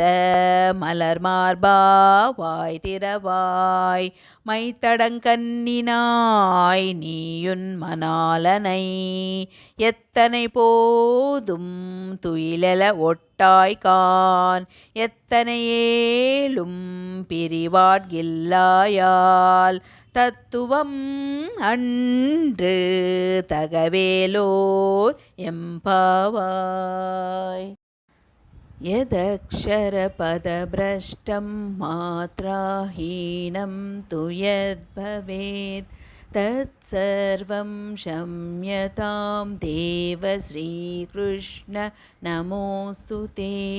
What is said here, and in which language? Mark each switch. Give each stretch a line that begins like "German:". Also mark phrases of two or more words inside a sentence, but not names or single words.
Tamil: மலர் மார்பா வாய் திறவாய் மைத்தடங்கண்ணினாய் நீயுன் மணாளனை எத்தனை போதும் துயிலெழ ஒட்டாய்கான் எத்தனை ஏலும் பிரிவாட்கில்லாயால் தத்துவம் அன்று தகவேலோர் எம்பாவாய்.
Sanskrit: यदक्षरपदभ्रष्टं मात्राहीनं तु यद्भवेत् तत्सर्वं क्षम्यतां देव श्रीकृष्ण नमोऽस्तु ते.